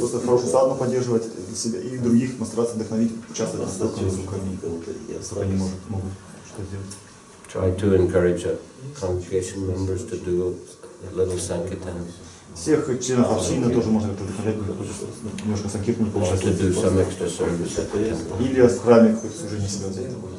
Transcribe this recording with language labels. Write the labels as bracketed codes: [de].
[ru] Просто хорошую садхану поддерживать себя и других, постараться вдохновить, участвовать настолько, насколько они могут что сделать. [en] Try to encourage congregation members to do a little sankirtan. [ru] Всех членов общины тоже можно как-то вдохновлять, немножко санкиртану получать. Или в храме какое-то служение себя взять.